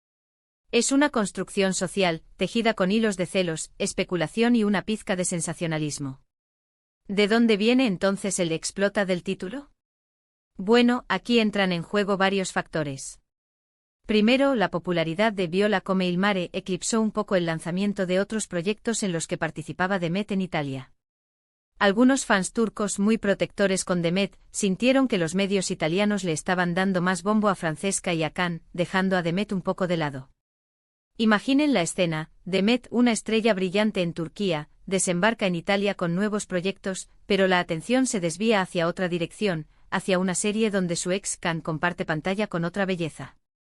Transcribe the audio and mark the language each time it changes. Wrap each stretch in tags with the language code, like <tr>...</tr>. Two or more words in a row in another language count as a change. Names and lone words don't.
<es>Es una construcción social, tejida con hilos de celos, especulación y una pizca de sensacionalismo. ¿De dónde viene entonces el explota del título? Bueno, aquí entran en juego varios factores. Primero, la popularidad de Viola come il mare eclipsó un poco el lanzamiento de otros proyectos en los que participaba Demet en Italia. Algunos fans turcos, muy protectores con Demet, sintieron que los medios italianos le estaban dando más bombo a Francesca y a Can, dejando a Demet un poco de lado. Imaginen la escena: Demet, una estrella brillante en Turquía, desembarca en Italia con nuevos proyectos, pero la atención se desvía hacia otra dirección, hacia una serie donde su ex Can comparte pantalla con otra belleza.</es>